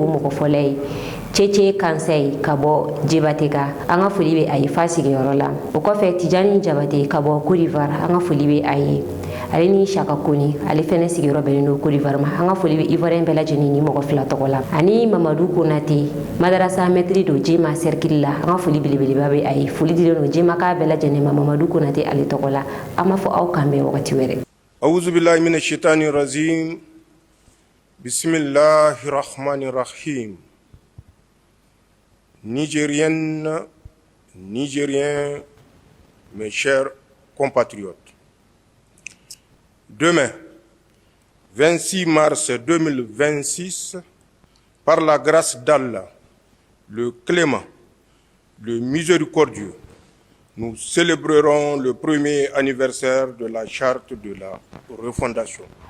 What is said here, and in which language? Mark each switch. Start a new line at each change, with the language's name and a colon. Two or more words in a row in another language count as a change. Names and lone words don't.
Bambara: mɔgɔ fɔlɔ ye Cece Kansɛ ka bɔ Jebateka an ka foli bɛ a ye fa sigiyɔrɔ la o kɔfɛ Tijani Jabate ka bɔ Côte d'Ivoire an ka foli bɛ a ye ale ni Saka Koni ale fɛnɛ sigiyɔrɔ bɛnnen don Côte d'Ivoire ma an ka foli bɛ Ivoirien bɛɛ lajɛlen ni mɔgɔ fila tɔgɔ la ani Mamadou Konate madarasa maître do Jema cercle la an ka foli belebeleba bɛ a ye foli dilen don Jema ka bɛɛ lajɛlen ma Mamadou Konate ale tɔgɔ la an b'a fɔ aw kan bɛn wagati wɛrɛ.
Arabic: أعوذ بالله من الشيطان الرجيم بسم الله الرحمن الرحيم.
French: Nigériennes, Nigériens, mes chers compatriotes. Demain, 26 mars 2026, par la grâce d'Allah, le clément, le miséricordieux, nous célébrerons le premier anniversaire de la charte de la refondation.